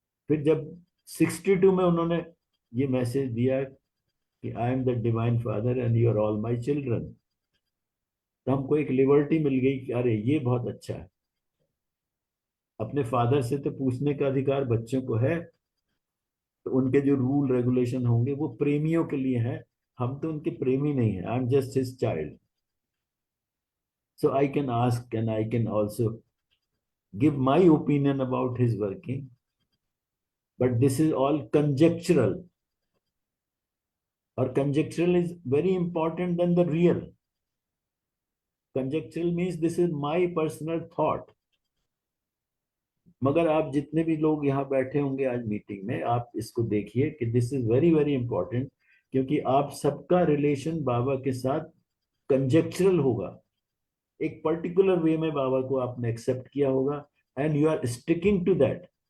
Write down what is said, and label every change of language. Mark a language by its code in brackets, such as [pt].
[hi] फिर जब 62 में उन्होंने ये मैसेज दिया कि [en] I am the divine father and you are all my children, [hi] तो हमको एक लिबर्टी मिल गई कि अरे ये बहुत अच्छा है। अपने फादर से तो पूछने का अधिकार बच्चों को है, तो उनके जो रूल रेगुलेशन होंगे वो प्रेमियों के लिए हैं, हम तो उनके प्रेमी नहीं है, [en] I am just his child. [hi] So I can ask and I can also [en] give my opinion about his working, but this is all conjectural, or conjectural is very important than the real. Conjectural means this is my personal thought. [hi] मगर आप जितने भी लोग यहाँ बैठे होंगे आज meeting में, आप इसको देखिए कि [en] this is very very important, [hi] क्योंकि आप सबका रिलेशन बाबा के साथ कंजेक्चरल होगा, एक पर्टिकुलर वे में बाबा को आपने एक्सेप्ट किया होगा [en] And you are sticking to that.